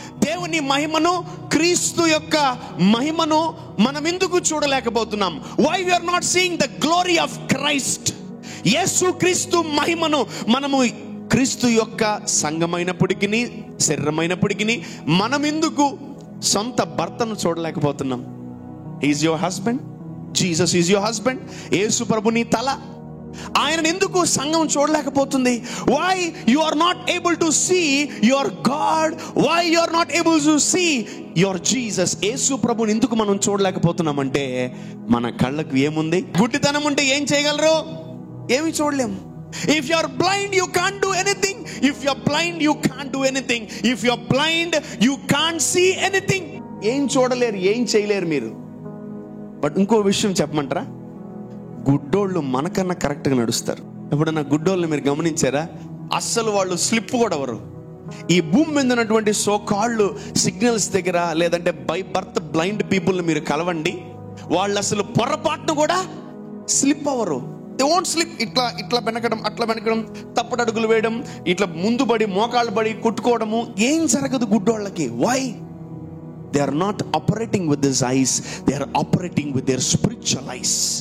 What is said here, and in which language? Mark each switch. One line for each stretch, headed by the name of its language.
Telugu: దేవుని మహిమను, క్రీస్తు యొక్క మహిమను మనం ఎందుకు చూడలేకపోతున్నాం?
English: Why we are not seeing the glory of Christ?
Telugu: యేసు క్రీస్తు మహిమను మనము, క్రీస్తు యొక్క సంఘమైనప్పటికీ, శరీరమైనప్పటికీ మనం ఎందుకు సొంత భర్తను చూడలేకపోతున్నాం?
English: Is your husband. Jesus is your husband.
Telugu: యేసు ప్రభు నీ తల. ఆయన ఎందుకు సంఘం చూడలేకపోతుంది?
English: Why you are not able to see your God? Why you are not able to see your Jesus?
Telugu: యేసు ప్రభుని ఎందుకు మనం చూడలేకపోతున్నామంటే మన కళ్ళకు ఏముంది? గుడ్డితనం ఉంటే ఏం చేయగలరు? ఏమి చూడలేము.
English: If you are blind, you can't do anything. If you are blind, you can't do anything. If you are blind, you can't see anything.
Telugu: ఏం చూడలేరు, ఏం చేయలేరు మీరు. బట్ ఇంకో విషయం చెప్పమంటారా? గుడ్డోళ్ళు మనకన్నా కరెక్ట్గా నడుస్తారు. ఎప్పుడన్నా గుడ్డోళ్ళని మీరు గమనించారా? అస్సలు వాళ్ళు స్లిప్ కూడా అవ్వరు. ఈ భూమి మీద ఉన్నటువంటి సోకాళ్ళు సిగ్నల్స్ దగ్గర, లేదంటే బై బర్త్ బ్లైండ్ పీపుల్ని మీరు కలవండి, వాళ్ళు అసలు పొరపాటును కూడా స్లిప్ అవ్వరు.
English: They won't slip.
Telugu: ఇట్లా వెనకడం, అట్లా వెనకడం, తప్పుడు అడుగులు వేయడం, ఇట్లా ముందు పడి మోకాళ్ళు పడి కొట్టుకోవడము ఏం జరగదు గుడ్డోళ్ళకి.
English: Why? They are not operating with these eyes. They are operating with their spiritual eyes.